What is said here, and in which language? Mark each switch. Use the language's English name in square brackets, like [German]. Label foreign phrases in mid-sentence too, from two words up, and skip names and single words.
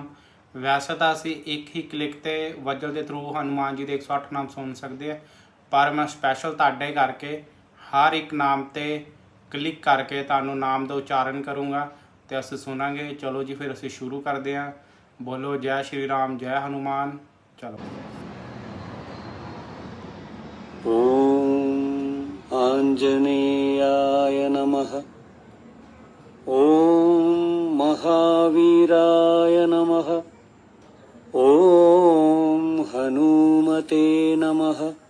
[Punjabi] ਵੈਸੇ ਤਾਂ ਅਸੀਂ ਇੱਕ ਹੀ ਕਲਿੱਕ ਤੇ ਵਜਲ ਦੇ ਥਰੂ ਹਨੂਮਾਨ ਜੀ ਦੇ 108 ਨਾਮ ਸੁਣ ਸਕਦੇ ਆ, ਪਰ ਮੈਂ ਸਪੈਸ਼ਲ ਤੁਹਾਡੇ ਕਰਕੇ ਹਰ ਇੱਕ ਨਾਮ ਤੇ ਕਲਿੱਕ ਕਰਕੇ ਤੁਹਾਨੂੰ ਨਾਮ ਦਾ ਉਚਾਰਨ ਕਰੂੰਗਾ ਤੇ ਅਸੀਂ ਸੁਣਾਂਗੇ। ਚਲੋ ਜੀ ਫਿਰ ਅਸੀਂ ਸ਼ੁਰੂ ਕਰਦੇ ਹਾਂ। ਬੋਲੋ ਜੈ ਸ਼੍ਰੀ ਰਾਮ, ਜੈ ਹਨੂਮਾਨ। ਚਲੋ। [Sanskrit] ॐ आञ्जनेयाय नमः। ॐ महावीराय नमः। ॐ हनुमते नमः।